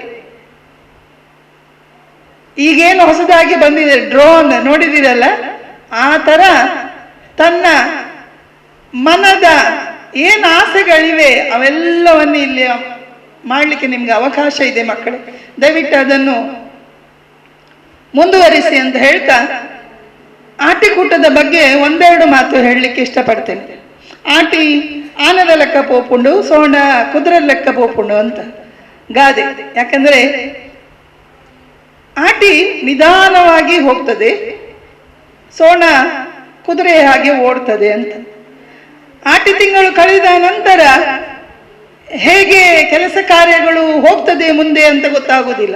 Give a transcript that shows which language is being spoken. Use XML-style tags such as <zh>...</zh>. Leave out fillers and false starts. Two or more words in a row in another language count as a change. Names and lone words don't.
<kn>ಈಗೇನು ಹೊಸದಾಗಿ ಬಂದಿದೆ ಡ್ರೋನ್ ನೋಡಿದಿರಲ್ಲ, ಆ ತರ ತನ್ನ ಮನದ ಏನು ಆಸೆಗಳಿವೆ ಅವೆಲ್ಲವನ್ನು ಇಲ್ಲಿ ಮಾಡಲಿಕ್ಕೆ ನಿಮ್ಗೆ ಅವಕಾಶ ಇದೆ ಮಕ್ಕಳೇ. ದಯವಿಟ್ಟು ಅದನ್ನು ಮುಂದುವರಿಸಿ ಅಂತ ಹೇಳ್ತಾ, ಆಟಿಕೂಟದ ಬಗ್ಗೆ ಒಂದೆರಡು ಮಾತು ಹೇಳಲಿಕ್ಕೆ ಇಷ್ಟಪಡ್ತೇನೆ.</kn> <tcy>ಆಟಿ ಆನದ ಲೆಕ್ಕ ಪೋಪುಂಡು, ಸೋಣ ಕುದುರೆ ಲೆಕ್ಕ ಪೋಪುಂಡು</tcy> <kn>ಅಂತ ಗಾದೆ. ಯಾಕಂದ್ರೆ ಆಟಿ ನಿಧಾನವಾಗಿ ಹೋಗ್ತದೆ, ಸೋಣ ಕುದುರೆ ಹಾಗೆ ಓಡ್ತದೆ ಅಂತ. ಆಟಿ ತಿಂಗಳು ಕಳೆದ ನಂತರ ಹೇಗೆ ಕೆಲಸ ಕಾರ್ಯಗಳು ಹೋಗ್ತದೆ ಮುಂದೆ ಅಂತ ಗೊತ್ತಾಗುವುದಿಲ್ಲ.</kn>